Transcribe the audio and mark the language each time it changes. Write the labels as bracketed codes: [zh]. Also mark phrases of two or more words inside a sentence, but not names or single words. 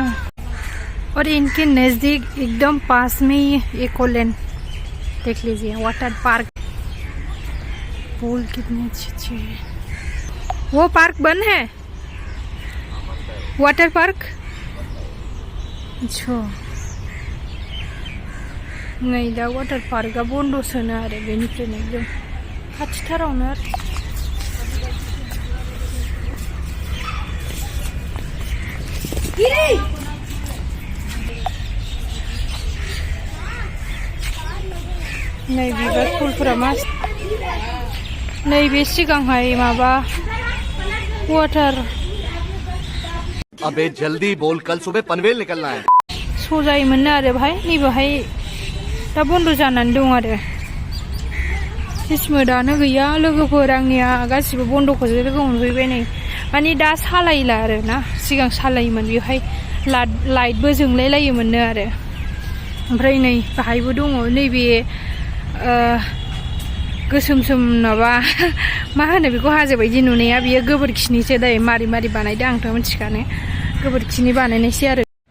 [hi] और इनके नज़दीक एकदम पास में ही इकोलैंड, देख लीजिए, [en] water park. [hi] पूल कितने अच्छे हैं। वो पार्क बंद है, [en] water park. [hi] अच्छा, नहीं [brx] दा [en] water park [brx] बंद सोनो आरो, बेनिफ्रायनो एकदम खाथिथारावनो आरो। नै बिबार फुलफोरा नैबे सिगांहाय माबा वाटार। [hi] अबे जल्दी बोल, कल सुबह पनवेल निकलना है। [brx] सजायोमोननो आरो भाई, नैबेहाय दा बन्द जानानै दं आरो। किस्मतआनो गैया लोगोफोर, आंनिया गासिबो बन्दखौसो लोगो मोनफैबाय नै। माने दा सालायला आरो ना, सिगां सालायोमोन। बेवहाय लाइटबो जोंलाय लायोमोननो आरो। ओमफ्राय नै बाहायबो दङ नैबे गोसोम सोम माबा मा होनो बेखौ हाजो बायदि नुनाया बियो गोबोरखिनिसो दै मारै मारै बानायदों आंथ' मिथिखानो गोबोरखिनि बानायनायसै आरो